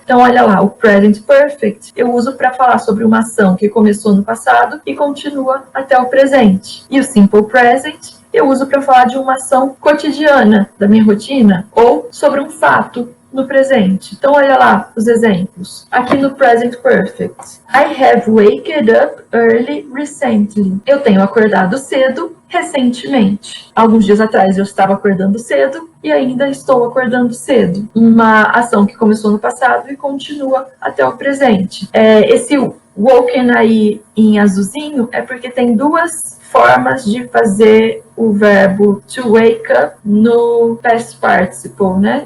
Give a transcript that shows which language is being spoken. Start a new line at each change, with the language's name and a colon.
Portuguese: Então, olha lá, o present perfect eu uso para falar sobre uma ação que começou no passado e continua até o presente. E o simple present eu uso para falar de uma ação cotidiana da minha rotina ou sobre um fato no presente. Então, olha lá os exemplos. Aqui no present perfect.
English: I have waked up early recently.
Portuguese: Eu tenho acordado cedo recentemente. Alguns dias atrás eu estava acordando cedo e ainda estou acordando cedo. Uma ação que começou no passado e continua até o presente. Esse woken aí em azulzinho é porque tem 2 formas de fazer o verbo to wake up no past participle, né?